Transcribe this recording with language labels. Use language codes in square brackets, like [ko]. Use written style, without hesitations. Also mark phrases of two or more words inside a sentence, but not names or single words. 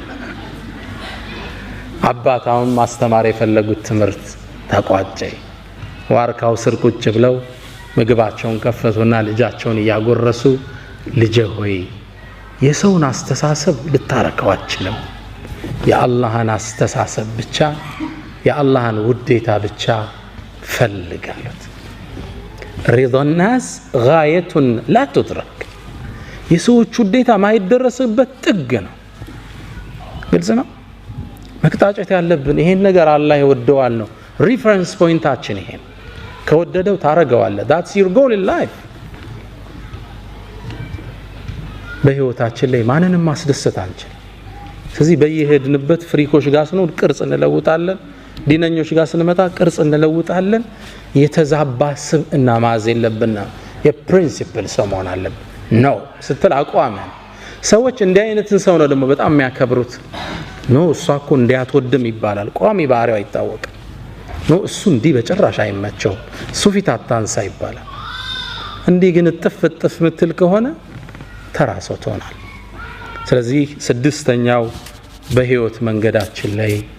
[am] አባታውን ማስተማር የፈለጉት ትምህርት ተቋጨ ዋርካው ስር ቁጭ ብለው ምግባቸውን ከፈቱና ልጃቸውን ያጎረሱ ልጄ ሆይ የሰውን አስተሳሰብ ልታረከው አትችልም የአላህን አስተሳሰብ ብቻ የአላህን ውዴታ ብቻ ፈልጋሉት [ar] رضا الناس غاية لا تدرك [am] የሰዎች ውዴታ ማይደረስበት ጥግ ነው ግልጽ ነው መቅጣጨት ያለብን ይሄን ነገር አላህ ይወደዋል ነው [en] reference pointachin [am] ይሄን ከወደደው ታረጋዋለህ [en] that's your goal in life [am] በህይወታችን ላይ ማንንም ማስደሰት አንችል ስለዚህ በየሄድንበት ፍሪኮች ጋር ስንሆን ቅርጽ እንለውጣለን ዲነኞች ጋር ስንመጣ ቅርጽ እንለውጣለን የተዛባ ስብዕና ማዝ የለብንና የፕሪንሲፕል ሰው መሆን አለብን ነው ስትል አቋመን ሰዎች እንዲህ አይነትን ሰው ነው ደግሞ በጣም የሚያከብሩት ነው እሷ እኮ እንዲያትወድም ይባላል ቋሚ ባህሪው አይታወቅ ነው እሱ እንዲህ በጭራሽ አይመቸው እሱ ፊት አታንሳ ይባላል እንዲህ ግን ጥፍጥፍ ምትል ከሆነ ተራሰው ትሆናል ስለዚህ ስድስተኛው በህይወት መንገዳችን ላይ